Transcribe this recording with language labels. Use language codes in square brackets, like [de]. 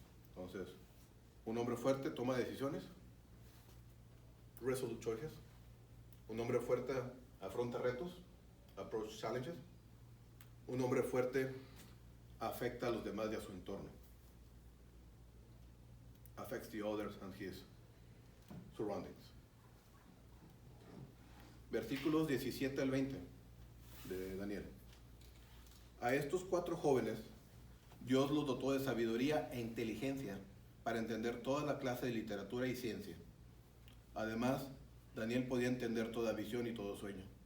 [es] Entonces, un hombre fuerte toma decisiones, [en] resolute choices. [es] Un hombre fuerte afronta retos, [en] approach challenges. [es] Un hombre fuerte afecta a los demás y a su entorno. [en] Affects the others and his surroundings. [es] Versículos 17 al 20 de Daniel. A estos 4 jóvenes, Dios los dotó de sabiduría e inteligencia para entender toda la clase de literatura y ciencia. Además, Daniel podía entender toda visión y todo sueño.